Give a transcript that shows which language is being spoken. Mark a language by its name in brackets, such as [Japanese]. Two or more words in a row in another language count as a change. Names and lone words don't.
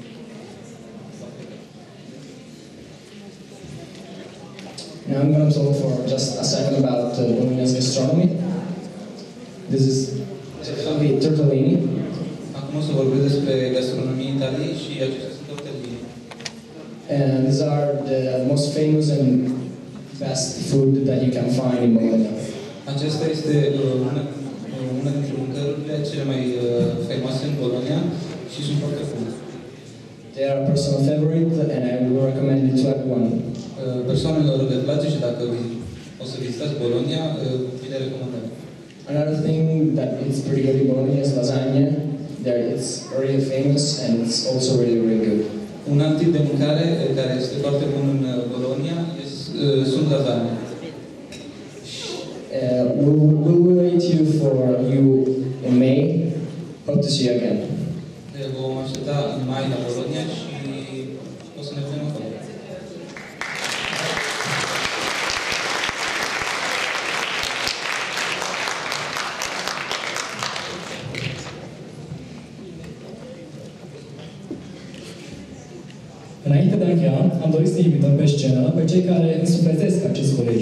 [English] Now I'm going to talk for just a second about Bologna's gastronomy. This is Tortellini. [Romanian] Acum o o să vorbesc despre gastronomia Italiei și acestea sunt tortellini. [English] And these are the most famous and best food that you can find in Bologna. [Romanian] Acesta este una dintre mâncărurile cele mai faimoase în Bologna și sunt foarte bune. [English] They are a personal favorite and I will recommend it to everyone. [Romanian] Persoanelor le place și dacă o să vizitați Bologna, vi le recomandăm. [English] Another thing that is pretty good in Bologna is lasagna. There it's really famous and it's also really good. [Romanian] Un alt tip de mâncare care este foarte bun în Bologna sunt lasagne. [English] We'll wait for you in May. Hope to see you again. [Romanian] Vom aștepta în mai la Bologna și o să ne vedem acolo. Înainte de a încheia, am dorit să invităm pe scenă pe cei care însuflețesc acest colegiu.